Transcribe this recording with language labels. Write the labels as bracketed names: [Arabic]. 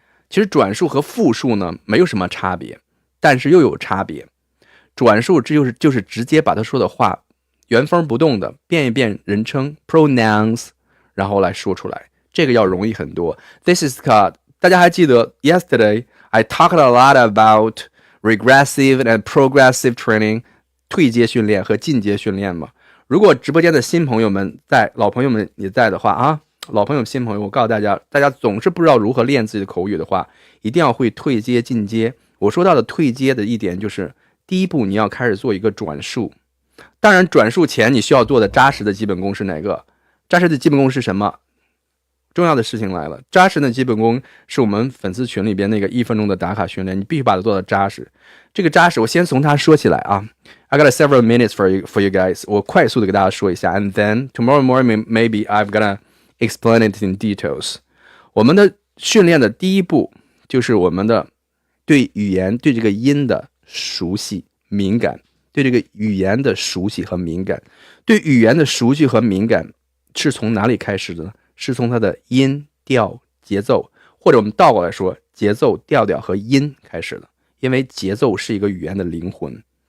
[Chinese] 其实转述和复述呢没有什么差别，但是又有差别。转述就是直接把他说的话原封不动的变一变人称 pronouns， 然后来说出来，这个要容易很多。 [English] This is called， [Chinese] 大家还记得 [English] yesterday I talked a lot about regressive and progressive training， [Chinese] 退阶训练和进阶训练嘛。如果直播间的新朋友们在，老朋友们也在的话啊，老朋友新朋友，我告诉大家，大家总是不知道如何练自己的口语的话，一定要会退阶进阶。我说到的退阶的一点就是第一步你要开始做一个转述，当然转述前你需要做的扎实的基本功是哪个？扎实的基本功是什么？重要的事情来了，扎实的基本功是我们粉丝群里边那个1分钟的打卡训练，你必须把它做到扎实。这个扎实我先从它说起来啊。 [English] I got several minutes for you guys， [Chinese] 我快速的给大家说一下 [English] and then tomorrow morning maybe I've gonna explain it in details。 [Chinese] 我们的训练的第一步就是我们的对语言对这个音的熟悉敏感，对这个语言的熟悉和敏感。对语言的熟悉和敏感是从哪里开始的呢？是从它的音调节奏，或者我们倒过来说节奏调调和音开始的，因为节奏是一个语言的灵魂。